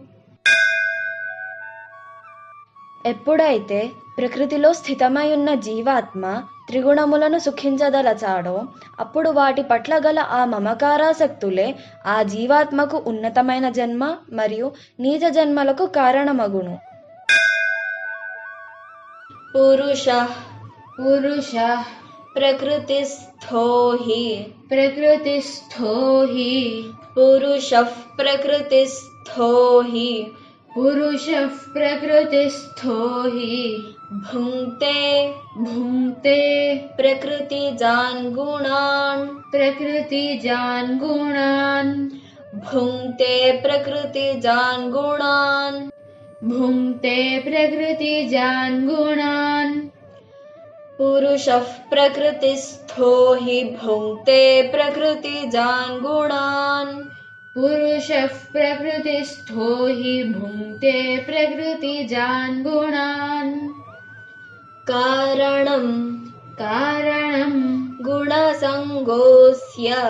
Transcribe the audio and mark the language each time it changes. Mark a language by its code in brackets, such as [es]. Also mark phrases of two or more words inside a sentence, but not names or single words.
[te] ఎప్పుడైతే ప్రకృతిలో స్థితమై ఉన్న జీవాత్మ త్రిగుణములను సుఖించదలచాడో అప్పుడు వాటి పట్ల గల ఆ మమకారాసక్తులే ఆ జీవాత్మకు ఉన్నతమైన జన్మ మరియు నీచ జన్మలకు కారణమగును. [sa] పురుషః ప్రకృతిస్థో హి పురుషః ప్రకృతిస్థో హి భుంక్తే ప్రకృతిజాన్ గుణాన్ భుంక్తే ప్రకృతిజాన్ గుణాన్ పురుషః ప్రకృతిస్థో హి భుంక్తే ప్రకృతిజాన్ గుణాన్ [te] కారణం [sa] గుణసంగోస్య